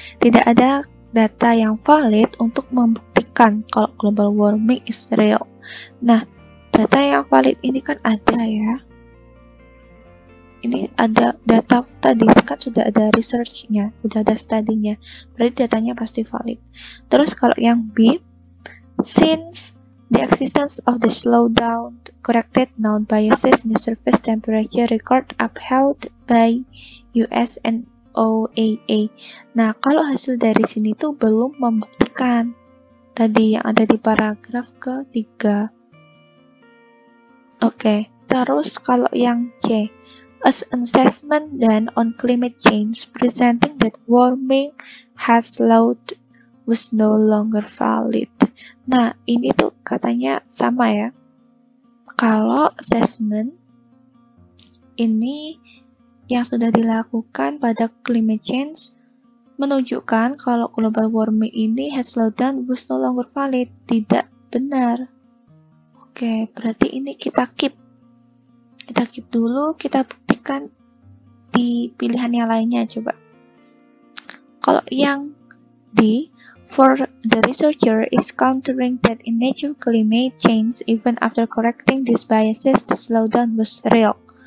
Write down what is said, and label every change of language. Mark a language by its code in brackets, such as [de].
[id] Tidak ada data yang valid untuk membuktikan kalau [en] global warming is real. [id] Nah, data yang valid ini kan ada ya. Ini ada data tadi kan sudah ada research-nya, sudah ada study-nya. Berarti datanya pasti valid. Terus kalau yang B, [en] since the existence of the slowdown corrected known biases in the surface temperature record upheld by US and OAA. [id] Nah, kalau hasil dari sini tuh belum membuktikan tadi yang ada di paragraf ketiga. Oke, terus kalau yang C, [en] as an assessment done on climate change presenting that warming has slowed was no longer valid. [id] Nah, ini tuh katanya sama ya. Kalau assessment ini yang sudah dilakukan pada climate change menunjukkan kalau global warming ini [en] has slowed down was no longer valid. [id] Tidak benar. Oke, berarti ini kita keep. Kita keep dulu, kita buktikan di pilihan yang lainnya coba. Kalau yang D, [en] for the researcher is countering that in nature climate change even after correcting these biases the slowdown was real.